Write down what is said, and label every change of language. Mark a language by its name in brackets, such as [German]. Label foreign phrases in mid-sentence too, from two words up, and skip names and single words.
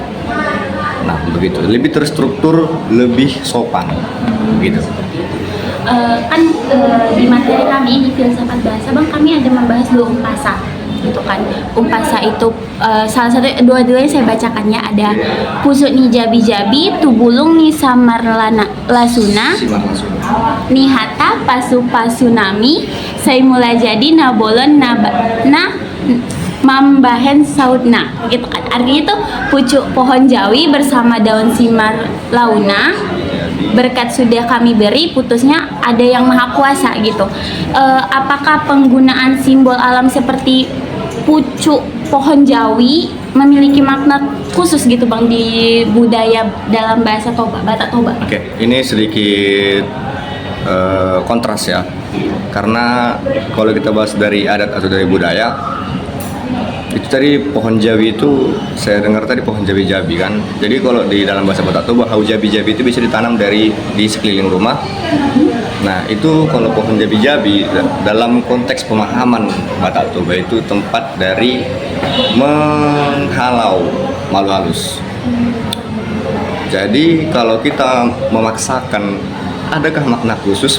[Indonesian] Nah, begitu, lebih terstruktur, lebih sopan, begitu. Di materi kami di filsafat bahasa, Bang, kami ada membahas dua umpasa, gitu kan. Umpasa itu salah satu dua-duanya saya bacakannya ada [Batak Toba] pusuk ni jabi-jabi, tubulung ni samarlana lasuna, nihata pasu-pasunami, saya mulai jadi nabolon mambahen sautna, [Indonesian] gitu kan. Artinya itu pucuk pohon jawi bersama daun simar launa, berkat sudah kami beri, putusnya ada yang maha kuasa, gitu. Apakah penggunaan simbol alam seperti pucuk pohon jawi memiliki makna khusus gitu, Bang, di budaya dalam bahasa Toba, Batak Toba? Oke, ini sedikit kontras ya, karena kalau kita bahas dari adat atau dari budaya, itu tadi pohon jawi itu saya dengar tadi pohon jabi-jabi kan. Jadi kalau di dalam bahasa Batak Toba, [Batak Toba] hau jabi-jabi [Indonesian] itu bisa ditanam di sekeliling rumah. Nah, itu kalau pohon jabi-jabi dalam konteks pemahaman Batak Toba itu tempat dari menghalau makhluk halus. Jadi kalau kita memaksakan adakah makna khusus?